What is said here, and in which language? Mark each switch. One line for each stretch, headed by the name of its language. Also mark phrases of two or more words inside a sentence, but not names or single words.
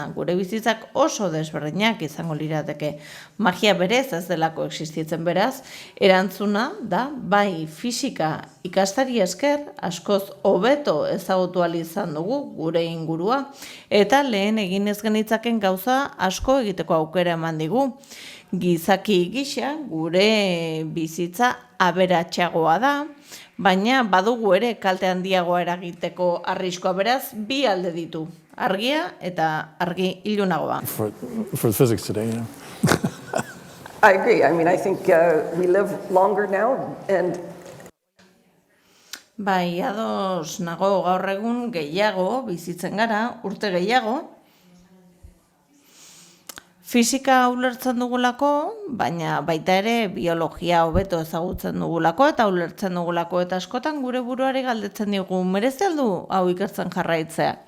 Basque: Gure bizitzak oso desberdinak izango lirateke. Magia berez ez delako existitzen, beraz, erantzuna da bai fisika ikastari esker askoz hobeto ezagutu ahal izan dugu gure ingurua, eta lehen egin ez genitzaken gauza asko egiteko aukera eman digu. Gizaki gisa gure bizitza aberatsagoa da, baina badugu ere kalte handiagoa eragiteko arriskoa, beraz, bi alde ditu, argia eta argi ilunagoa.
English: For physics today, you know. I agree. I mean, I think we live longer now, and
Basque: bai, ados nago gaur egun gehiago bizitzen gara, urte gehiago. Fisika ulertzen dugulako, baina baita ere biologia hobeto ezagutzen dugulako eta ulertzen dugulako, eta askotan gure buruari galdetzen digu, merezi al du hau ikertzen jarraitzeak.